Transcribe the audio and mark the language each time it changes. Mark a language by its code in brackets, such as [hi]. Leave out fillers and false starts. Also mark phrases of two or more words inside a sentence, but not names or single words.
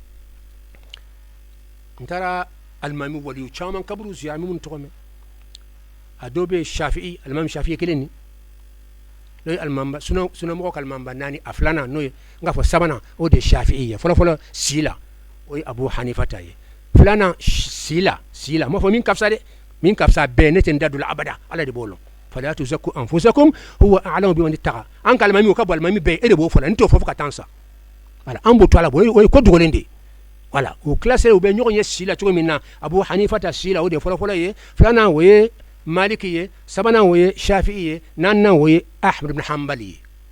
[bm] n taara alimami waliyu caman kaburu ziyara minnu tɔgɔ mɛn a dɔw bɛ yen Shafi'i alimami Shafi'i kelen nin n'o ye alimamba sunamɔgɔ ka alimamba naani a filanan n'o ye n k'a fɔ sabanan o de ye Shafi'i ye fɔlɔfɔlɔ si la o ye Abu Hanifa ta ye filanan si la n m'a fɔ min ka fisa dɛ min ka fisa bɛɛ ne tɛ n da don la abada ala de b'o lɔn [ar] فلا تزكوا أنفسكم هو أعلم بمن اتقى [bm] an ka alimami o ka bon alimami bɛɛ e de b'o fɔ la n t'o fɔ fo ka taa n sa voilà an b'o to a la o ye ko dogolen de ye voilà o classé u bɛ ɲɔgɔn ye si la cogo min na Abu Hanifa ta si la o de ye fɔlɔfɔlɔ ye filanan o ye Maliki ye sabanan o ye Shafi'i ye naaninan o ye Ahmad ibn Hanbali ye